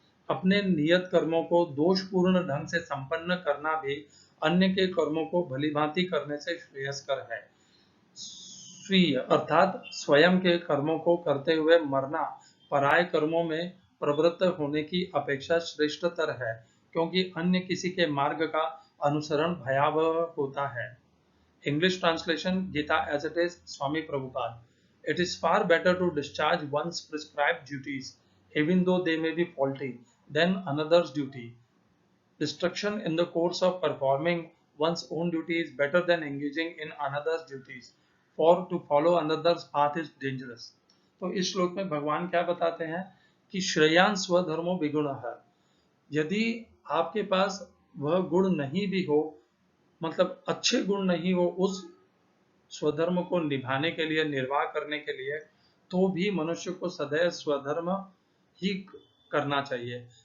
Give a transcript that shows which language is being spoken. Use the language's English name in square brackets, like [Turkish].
[Hindi] अपने नियत कर्मों को दोषपूर्ण ढंग से संपन्न करना भी अन्य के कर्मों को भलीभांति करने से श्रेयस्कर है। स्वीय अर्थात स्वयं के कर्मों को करते हुए मरना पराय कर्मों में प्रवृत्त होने की अपेक्षा श्रेष्ठतर है, क्योंकि अन्य किसी के मार्ग का अनुसरण भयावह होता है। [English] English translation, Gita as it is, Swami Prabhupada. It is far better to discharge one's prescribed duties, even though they may be faulty, than another's duty. Destruction in the course of performing one's own duty is better than engaging in another's duties, for to follow another's path is dangerous. [Hindi] तो इस श्लोक में भगवान क्या बताते हैं कि [Sanskrit] श्रेयान् स्वधर्मो विगुणः। [Hindi] यदि आपके पास वह गुण नहीं भी हो, मतलब अच्छे गुण नहीं हो उस स्वधर्म को निभाने के लिए, निर्वाह करने के लिए, तो भी मनुष्य को सदैव स्वधर्म ही करना चाहिए।